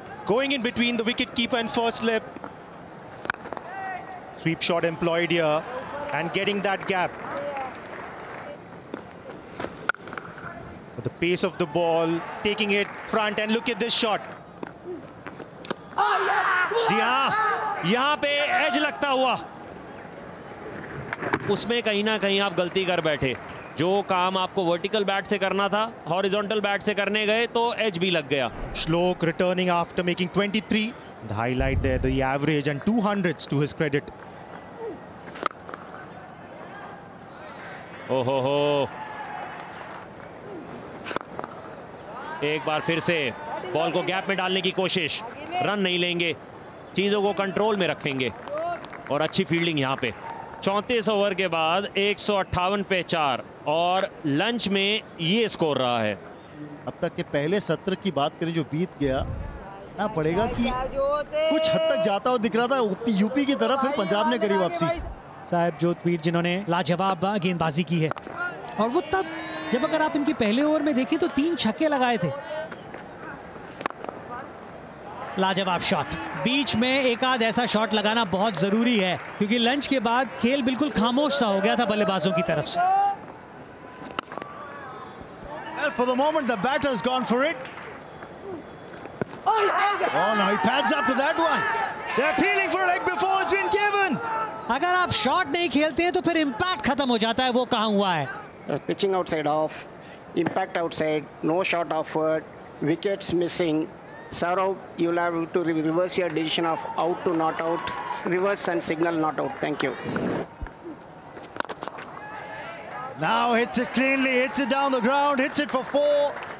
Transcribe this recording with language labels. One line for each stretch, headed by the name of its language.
English: going in between the wicket keeper and first slip. Sweep shot employed here and getting that gap. But the pace of the ball, taking it front, and look at this shot.
Hindi: जी हाँ, यहाँ पे as लगता हुआ, उसमें कहीं ना कहीं आप गलती कर बैठे। जो काम आपको वर्टिकल बैट से करना था, हॉरिजॉन्टल बैट से करने गए तो एज भी लग गया।
English: Shlok returning after making 23. The highlight there, the average and 200s to his credit.
Hindi: ओहो हो, एक बार फिर से बॉल को गैप में डालने की कोशिश, रन नहीं लेंगे, चीजों को कंट्रोल में रखेंगे और अच्छी फील्डिंग यहाँ पे। 34 ओवर के बाद 158 पे 4 और लंच में ये स्कोर रहा है। अब तक के पहले सत्र की बात करें जो बीत गया ना, पड़ेगा कि कुछ हद तक जाता हुआ दिख रहा था यूपी की तरफ, फिर पंजाब ने करी वापसी। साहब जोतवीर जिन्होंने लाजवाब गेंदबाजी की है, और वो तब जब अगर आप इनके पहले ओवर में देखें तो 3 छक्के लगाए थे। लाजवाब शॉट, बीच में एक आध ऐसा शॉट लगाना बहुत जरूरी है, क्योंकि लंच के बाद खेल बिल्कुल खामोश सा हो गया था बल्लेबाजों की तरफ से।
English: Well, for the moment the batter's gone for it. Oh no, he pads up to that one. They're appealing for a leg before it's been given.
Hindi: अगर आप शॉट नहीं खेलते हैं तो फिर इम्पैक्ट खत्म हो जाता है, वो कहाँ हुआ है।
English: Pitching outside off, impact outside, no shot offered, wickets missing. Saurav, you'll have to reverse your decision of out to not out, reverse and signal not out. Thank you. Now hits it cleanly, hits it down the ground, hits it for 4.